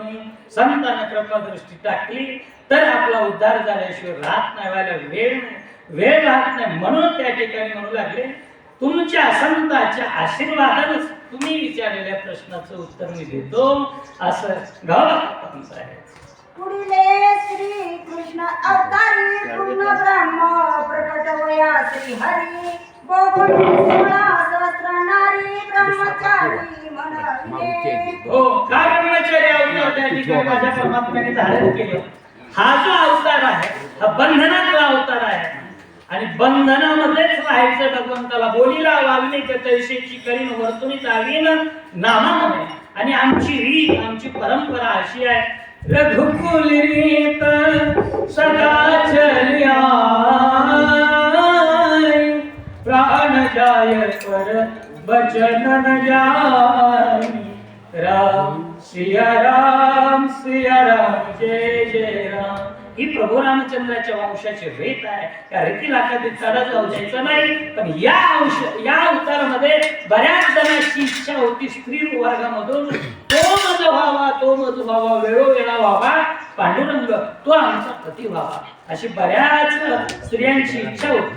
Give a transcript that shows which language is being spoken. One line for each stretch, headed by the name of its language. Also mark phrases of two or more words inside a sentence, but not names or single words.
Marathi: संतांना कृपा दृष्टी टाकली तर आपला उद्धार झाल्याशिवाय राहत नाही, व्हायला वेळ राहत नाही. म्हणून त्या ठिकाणी म्हणू लागले, तुमच्या संतांच्या आशीर्वादानेच तुम्ही विचारलेल्या प्रश्नाचं उत्तर मी देतो असं गावात आहे. पुढीले श्री कृष्ण अवतारी पूर्ण ब्रह्म प्रकट वया श्री हरी बोबड 16 सहस्र नारी ब्रह्मचारी म्हणाले. हो, का ब्रह्मचारी अवतार त्या ठिकाणी माझ्या परमात्म्याने धारण केले. हा जो अवतार आहे हा बंधनाचा अवतार आहे आणि बंधनामध्येच राहायचं भगवंताला. बोलीला वाल्मिक तैसेची करीन वर्तुनी चालीन नामामध्ये. आणि आमची रीत आमची परंपरा अशी आहे,
Hindi: रघुकुल रीत सदा चलिया प्राण जाय पर बचन न जाय. राम सिया राम जय जय राम.
Marathi: ही प्रभू रामचंद्राच्या वंशाची रीत आहे. या रीतीला कधी चढा जाऊ द्यायचं नाही. पण या अवतारामध्ये बऱ्याच जणांची इच्छा होती स्त्री वर्गामधून तो मधु व्हावा वेळोवेळा व्हावा पांडुरंग, तो आमचा पती व्हावा, अशी बऱ्याच स्त्रियांची इच्छा होती.